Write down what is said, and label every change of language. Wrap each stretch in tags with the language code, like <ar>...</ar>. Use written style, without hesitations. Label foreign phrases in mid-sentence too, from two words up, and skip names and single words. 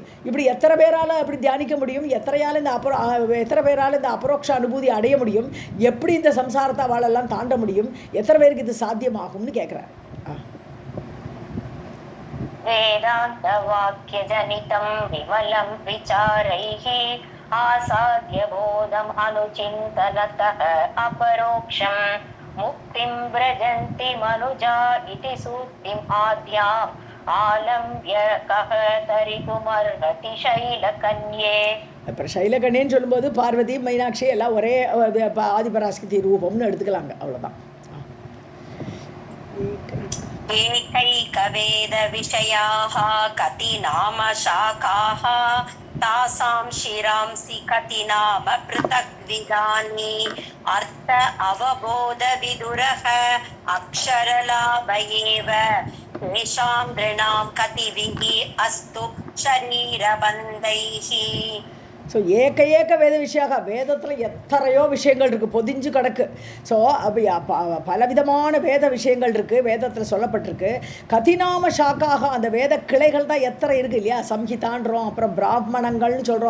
<ta>இப்படி எத்தனை பேரால் அப்படி தியானிக்க முடியும்? எத்தனை பேரால் இந்த அபரோக்ஷ அனுபூதி அடைய முடியும்? எப்படி இந்த சம்சாரத்தை அவளெல்லாம் தாண்ட முடியும்? எத்தனை பேருக்கு இது சாத்தியமாகும்னு கேட்குறாரு.</ta> <sa>वेदान्त वाक्य जनितम् विमलम् विचारैः आसाद्य बोधम् अनुचिन्तनतः अपरोक्षम् मुक्तिं व्रजन्ति मनुजा इति सूक्तिम् आद्याम् आलम्ब्य कः तरितुमर्हति शैलकन्ये.</sa> <ta>அப்புறம் சைலகண்ணின்னு சொல்லும்போது பார்வதி மீனாட்சி எல்லாம் ஒரே ஆதிபராசக்தி ரூபம்னு எடுத்துக்கலாங்க, அவ்வளோதான்.</ta> <sa>एकैकवेद विषयाः कति नाम शाखाः तासां शिरांसि कति नाम पृथग्विधानि अर्थ अवबोध विदुरः अक्षरलाभ एव तेषां नृणां कतिभिः अस्तु शरीरबन्धैः.</sa> <ta>ஸோ</ta> <sa>एक एक वेद विषयाः,</sa> <ta>வேதத்தில் எத்தனையோ விஷயங்கள் இருக்குது, பொதிஞ்சு கிடக்கு. ஸோ பலவிதமான வேத விஷயங்கள் இருக்குது, வேதத்தில் சொல்லப்பட்டிருக்கு.</ta> <sa>कतिनाम शाखाः</sa> <ta>அந்த வேத கிளைகள் தான் எத்தனை இருக்குது இல்லையா, சம்ஹிதான்றோம், அப்புறம் பிராமணங்கள்னு சொல்கிறோம்.</ta>